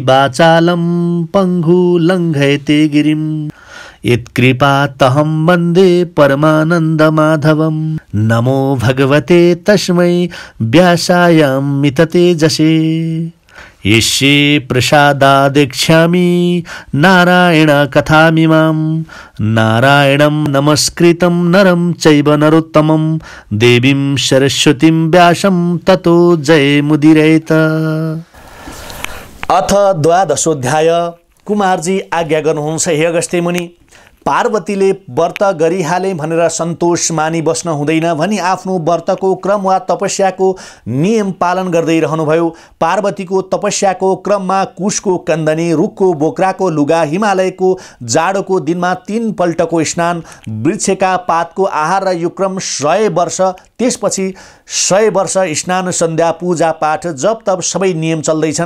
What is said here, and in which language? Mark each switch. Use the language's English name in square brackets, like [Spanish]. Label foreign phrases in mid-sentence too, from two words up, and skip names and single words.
[Sanskrit] वाचालं पङ्गु लङ्घयते गिरिं यत्कृपातहं वन्दे परमानन्दमाधवं नमो भगवते तस्मै व्यासायामिततेजसे यस्य प्रसादादेक्ष्यामि नारायण कथामिमां नारायणं नमस्कृतं नरं चैव नरोत्तमं देवीं सरस्वतीं व्यासं ततो जयमुदीरयेत। अथ द्वादशोऽध्याय। [Nepali] कुमारजी आज्ञा गर्नुहुन्छ हे अगस्त्य मुनि, पार्वतीले व्रत गरिहाले भनेर सन्तोष मानी बस्न हुँदैन भनी आफ्नो व्रतको क्रम वा तपस्याको नियम पालन गर्दै रहनुभयो। पार्वतीको तपस्याको क्रममा कुशको कन्दनी, रुखको बोक्राको लुगा, हिमालयको जाडोको दिनमा 3 पल्टको स्नान, वृक्षका पातको आहार र यो क्रम 100 वर्ष, त्यसपछि 100 वर्ष स्नान, सन्ध्या, पूजा पाठ, जप तप सबै नियम चल्दैछन्।